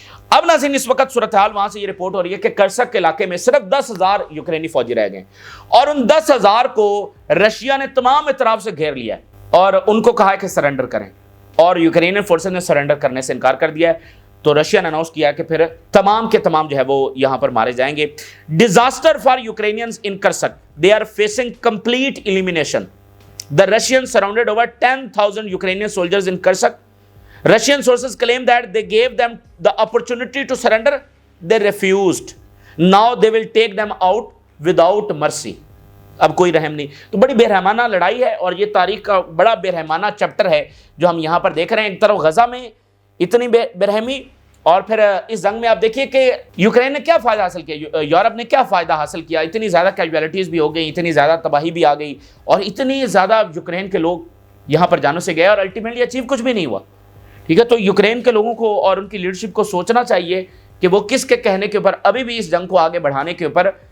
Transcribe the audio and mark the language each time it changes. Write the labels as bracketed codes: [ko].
[ur] اب ناظرین، اس وقت صورتحال وہاں سے یہ رپورٹ ہو رہی ہے کہ کرسک کے علاقے میں صرف 10,000 یوکرینی فوجی رہ گئے، اور ان 10,000 کو رشیا نے تمام اطراف سے گھیر لیا ہے، اور ان کو کہا ہے کہ سرنڈر کریں، اور یوکرینین فورسز نے سرنڈر کرنے سے انکار کر دیا ہے۔ تو رشیا نے اناؤنس کیا کہ پھر تمام کے تمام جو ہے وہ یہاں پر مارے جائیں گے۔ [en] Disaster for Ukrainians in Kursk, they are facing complete elimination. The Russians surrounded over 10,000 Ukrainian soldiers in Kursk. Russian sources claim that they gave them the opportunity to surrender. They refused. Now they will take them out without mercy. [ur] اب کوئی رحم نہیں۔ تو بڑی بے رحمانہ لڑائی ہے، اور یہ تاریخ کا بڑا بے رحمانہ چیپٹر ہے جو ہم یہاں پر دیکھ رہے ہیں۔ ایک طرف غزہ میں اتنی بے رحمی، اور پھر اس جنگ میں آپ دیکھیے کہ یوکرین نے کیا فائدہ حاصل کیا، یورپ نے کیا فائدہ حاصل کیا۔ اتنی زیادہ کیجویلٹیز بھی ہو گئی، اتنی زیادہ تباہی بھی آ گئی، اور اتنی زیادہ یوکرین کے لوگ یہاں پر جانوں سے گئے، اور الٹیمیٹلی اچیو کچھ بھی نہیں ہوا۔ ٹھیک ہے، تو یوکرین کے لوگوں کو اور ان کی لیڈرشپ کو سوچنا چاہیے کہ وہ کس کے کہنے کے اوپر ابھی بھی اس جنگ کو آگے بڑھانے کے اوپر